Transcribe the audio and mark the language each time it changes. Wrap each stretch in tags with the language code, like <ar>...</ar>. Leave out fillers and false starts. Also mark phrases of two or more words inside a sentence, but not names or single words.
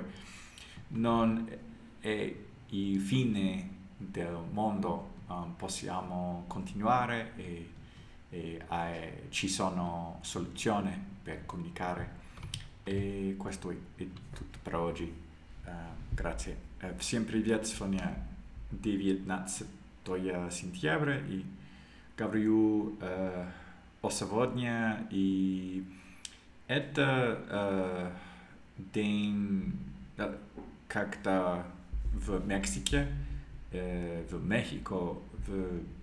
<it>Non è il fine del mondo, possiamo continuare e ci sono soluzioni per comunicare e questo è tutto per oggi. Grazie.</it> <ru>Всем привет, сегодня 19 сентября и говорю о сегодня, и это день, когда в Мексике, в Мехико в</ru>